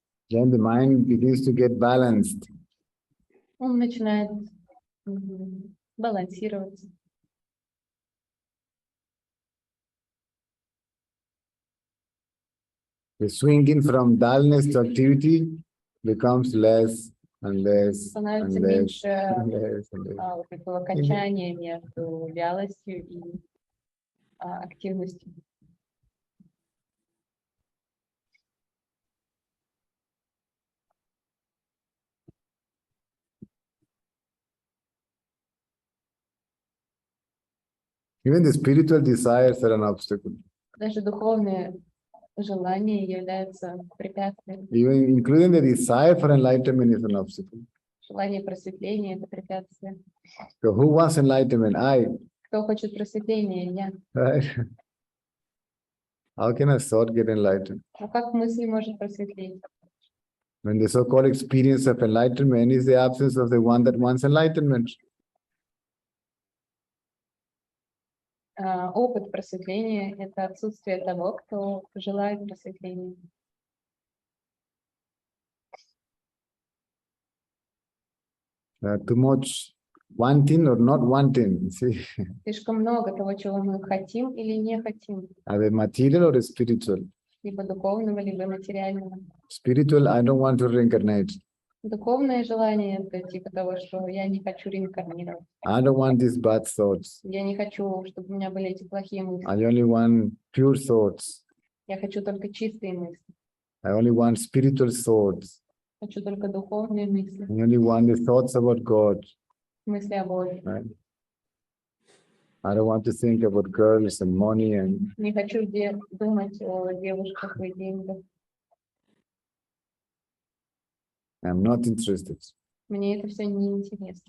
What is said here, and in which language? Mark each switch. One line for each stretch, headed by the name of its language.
English: Then the mind begins to get balanced.
Russian: Он начинает балансироваться.
English: The swinging from dullness to activity becomes less and less and
Russian: Становится
English: less
Russian: меньше
English: and less and less.
Russian: вот этого качания между вялостью и активностью.
English: Even the spiritual desires are an obstacle.
Russian: Даже духовные желания являются препятствием.
English: Even including the desire for enlightenment is an obstacle.
Russian: Желание просветления — это препятствие.
English: So who wants enlightenment? I.
Russian: Кто хочет просветления? Я.
English: Right? How can a thought get enlightened?
Russian: А как мысль может просветлеть?
English: When the so-called experience of enlightenment is the absence of the one that wants enlightenment.
Russian: Опыт просветления — это отсутствие того, кто желает просветления.
English: Too much wanting or not wanting, see,
Russian: Слишком много того, чего мы хотим или не хотим,
English: either material or spiritual.
Russian: либо духовного, либо материального.
English: Spiritual, I don't want to reincarnate.
Russian: Духовное желание — это типа того, что я не хочу реинкарнировать.
English: I don't want these bad thoughts.
Russian: Я не хочу, чтобы у меня были эти плохие мысли.
English: I only want pure thoughts.
Russian: Я хочу только чистые мысли.
English: I only want spiritual thoughts.
Russian: Хочу только духовные мысли.
English: I only want the thoughts about God.
Russian: Мысли о Боге.
English: Right? I don't want to think about girls and money and
Russian: Не хочу думать о девушках и деньгах.
English: I'm not interested.
Russian: Мне это все не интересно.